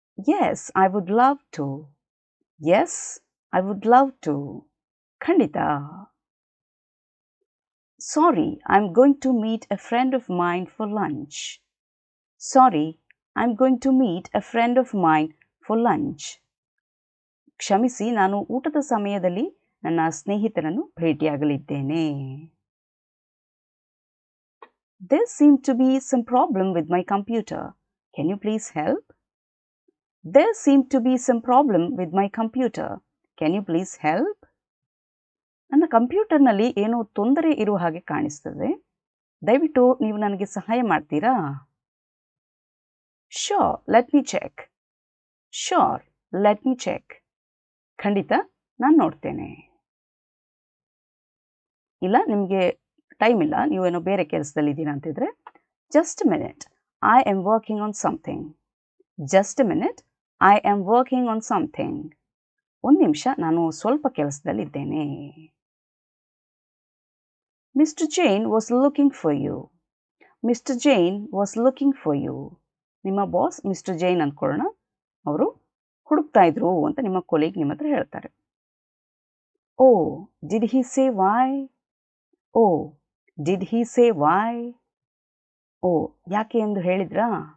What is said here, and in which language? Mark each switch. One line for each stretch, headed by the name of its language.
English: Yes, I would love to. Yes, I would love to.
Kannada: ಖಂಡಿತ.
English: Sorry, I'm going to meet a friend of mine for lunch. Sorry, I'm going to meet a friend of mine for lunch.
Kannada: ಕ್ಷಮಿಸಿ, ನಾನು ಊಟದ ಸಮಯದಲ್ಲಿ ನನ್ನ ಸ್ನೇಹಿತನನ್ನು ಭೇಟಿಯಾಗಲಿದ್ದೇನೆ.
English: There seemed to be some problem with my computer. Can you please help? There seemed to be some problem with my computer. Can you please help?
Kannada: ನನ್ನ ಕಂಪ್ಯೂಟರ್ನಲ್ಲಿ ಏನೋ ತೊಂದರೆ ಇರುವ ಹಾಗೆ ಕಾಣಿಸ್ತದೆ. ದಯವಿಟ್ಟು ನೀವು ನನಗೆ ಸಹಾಯ ಮಾಡ್ತೀರಾ?
English: Sure, let me check. Sure, let me check.
Kannada: ಖಂಡಿತ, ನಾನು ನೋಡ್ತೇನೆ. ಇಲ್ಲ, ನಿಮಗೆ ಟೈಮ್ ಇಲ್ಲ, ನೀವೇನೋ ಬೇರೆ ಕೆಲಸದಲ್ಲಿದ್ದೀರಾ ಅಂತಿದ್ರೆ,
English: just a minute, I am working on something. Just a minute, I am working on something.
Kannada: ಒಂದು ನಿಮಿಷ, ನಾನು ಸ್ವಲ್ಪ ಕೆಲಸದಲ್ಲಿದ್ದೇನೆ.
English: Mr. Jane was looking for you. Mr. Jane was looking for you.
Kannada: ನಿಮ್ಮ ಬಾಸ್ ಮಿಸ್ಟರ್ ಜೈನ್ ಅಂದ್ಕೊಳ್ಳೋಣ, ಅವರು ಹುಡುಕ್ತಾ ಇದ್ರು ಅಂತ ನಿಮ್ಮ ಕೊಲೀಗ್ ನಿಮ್ಮ ಹತ್ರ ಹೇಳ್ತಾರೆ.
English: Oh, did he say why? Oh, did he say why?
Kannada: ಓ, ಯಾಕೆ ಎಂದು ಹೇಳಿದ್ರಾ?